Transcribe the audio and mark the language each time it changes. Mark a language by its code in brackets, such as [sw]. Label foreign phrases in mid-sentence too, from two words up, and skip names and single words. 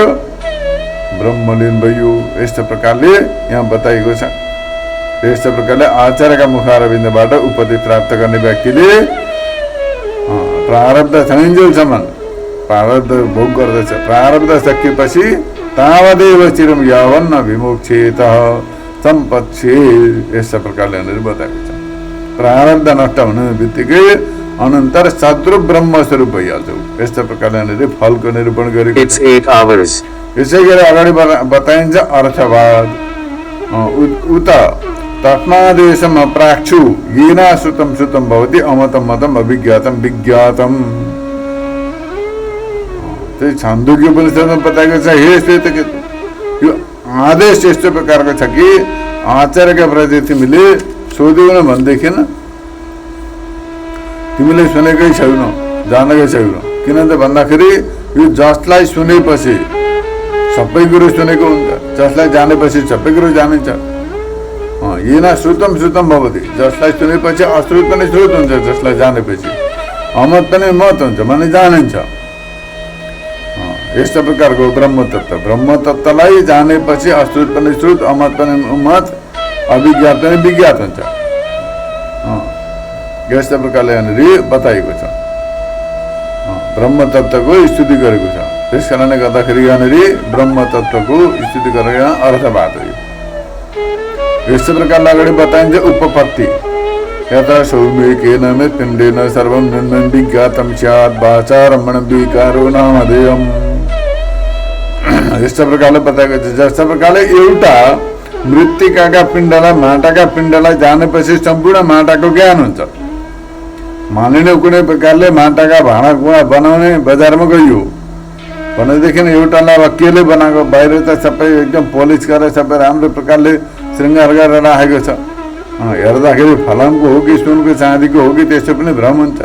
[ne] ब्रह्मलीन भयो यस्तो प्रकारले यहाँ बताइएको छ यस्तो प्रकारले आचार्यका मुखारविन्दबाट उपदेश प्राप्त गर्ने व्यक्तिले प्रारब्ध छनिन्जेलसम्म प्रारब्ध भोग गर्दछ प्रारब्ध सकिएपछि [sa] तावदेव चिरम यावन्न विमुक्षेत [ne] सम्पत्से यस्तो प्रकारले बताएको छ प्रारब्ध नष्ट हुने बित्तिकै अनन्तर सद्रूप ब्रह्म स्वरूप भइहाल्छ यस्तो प्रकारले फलको निरूपण गरेको यसै गरी अगाडि बताइन्छ अर्थवाद [sa] उत तस्मादेशम अप्राक्षु येन श्रुतं श्रुतं भवति अमतं मतं अभिज्ञातं विज्ञातं [ne] त्यही छान्दोग्य उपनिषदमा बताएको छ हे श्वेतकेतु यो आदेश यस्तो प्रकारको छ कि आचार्यका प्रति तिमीले सोध्यौ भनेदेखि तिमीले सुनेकै छैनौ जानेकै छैनौ किन त भन्दाखेरि यो जसलाई सुनेपछि सबै कुरो सुनेको हुन्छ जसलाई जानेपछि सबै कुरो जानिन्छ [sa] येन श्रुतं श्रुतं भवति [ne] जसलाई सुनेपछि अश्रुत पनि श्रुत हुन्छ जसलाई जानेपछि अमत पनि मत हुन्छ भने जानिन्छ यस्तो प्रकारको ब्रह्म तत्त्वलाई जानेपछि अश्रुत पनि श्रुत, अमत पनि उमत, अभिज्ञात पनि विज्ञात हुन्छ। यस्तो प्रकारले यहाँनिर बताइएको छ, ब्रह्म तत्त्वको स्तुति गरेको छ। त्यस कारणले गर्दाखेरि यहाँनिर ब्रह्म तत्त्वको स्तुति गरेर अर्थवाद हो। यस्तो प्रकारले अगाडि बताइन्छ उपपत्ति, [sa] यथा सौम्यकेन पिण्डेन सर्वं विज्ञातं स्यात् वाचा रमणं विकारो नामधेयम्। [ne] यस्तो प्रकारले बताएको छ। जस्तो प्रकारले एउटा मृत्तिकाका पिण्डलाई, माटाका पिण्डलाई जानेपछि सम्पूर्ण माटाको ज्ञान हुन्छ। मानिने कुनै प्रकारले माटाका भाँडा कुँडा बनाउने बजारमा गइयो भनेदेखि एउटालाई अब केले बनाएको, बाहिर त सबै एकदम पोलिस गरेर सबै राम्रो प्रकारले श्रृङ्गार गरेर राखेको छ, हेर्दाखेरि फलामको हो कि सुनको चाँदीको हो कि त्यसो पनि भ्रम हुन्छ।